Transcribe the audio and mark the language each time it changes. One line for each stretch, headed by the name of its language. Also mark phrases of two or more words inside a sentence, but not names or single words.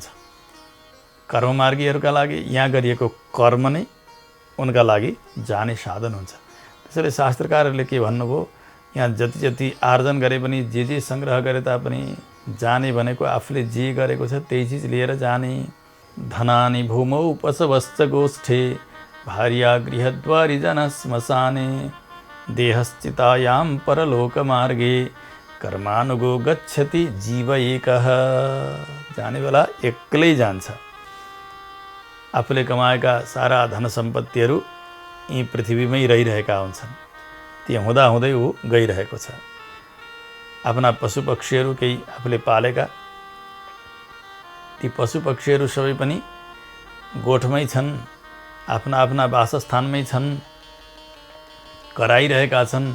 Nepali: कर्म मार्गीहरूका लागि यहाँ गरिएको कर्म नै उनका लागि जाने साधन हुन्छ। त्यसैले शास्त्रकारहरूले के भन्नुभयो, यहाँ जति जति आर्जन गरे पनि जे सङ्ग्रह गरे तापनि जाने भनेको आफूले जे गरेको छ त्यही चिज लिएर जाने।
Sanskrit: धनानि भूमौ पशवश्च गोष्ठे भार्या गृहद्वारि जन श्मशाने देहश्चितायां परलोकमार्गे कर्मानुगो गच्छति जीव एकः।
Nepali: जाने बेला एक्लै जान्छ। आफूले कमाएका सारा धन सम्पत्तिहरू यी पृथ्वीमै रहिरहेका हुन्छन्। ती हुँदाहुँदै ऊ गइरहेको छ। आफ्ना पशु पक्षीहरू केही आफूले पालेका ती पशु पक्षीहरू सबै पनि गोठमै छन्, आफ्ना आफ्ना वासस्थानमै छन्, कराइरहेका छन्।